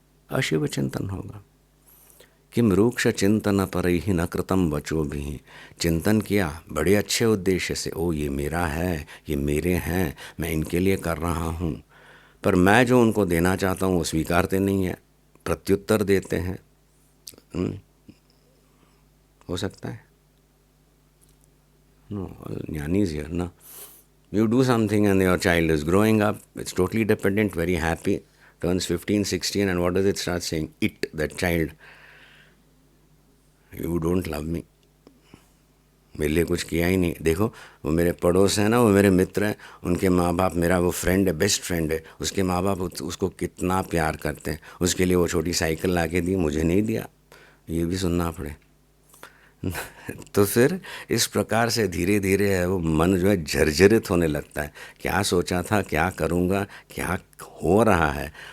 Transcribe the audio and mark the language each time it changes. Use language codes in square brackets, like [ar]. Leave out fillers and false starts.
[hi] अशिव चिंतन होगा। [sa] किम रूक्ष चिंतन परैः न कृतं वचोभिः, [hi] चिंतन किया बड़े अच्छे उद्देश्य से, ओ ये मेरा है, ये मेरे हैं, मैं इनके लिए कर रहा हूँ, पर मैं जो उनको देना चाहता हूँ वो स्वीकारते नहीं है, प्रत्युत्तर देते हैं। हो सकता है नो, ज्ञानी [en] is here [hi] ना। [en] You do something and your child is growing up, it's totally dependent, very happy, turns 15, 16, and what does it start saying? It, that child, you don't love me, [hi] मेरे लिए कुछ किया ही नहीं। देखो वो मेरे पड़ोस हैं ना, वो मेरे मित्र हैं, उनके माँ बाप, मेरा वो फ्रेंड है, बेस्ट फ्रेंड है, उसके माँ बाप उसको कितना प्यार करते हैं, उसके लिए वो छोटी साइकिल ला के दी, मुझे नहीं दिया, ये भी सुनना पड़े। तो फिर इस प्रकार से धीरे धीरे है वो मन जो है झरझरित होने लगता है। क्या सोचा था, क्या करूँगा, क्या हो रहा है,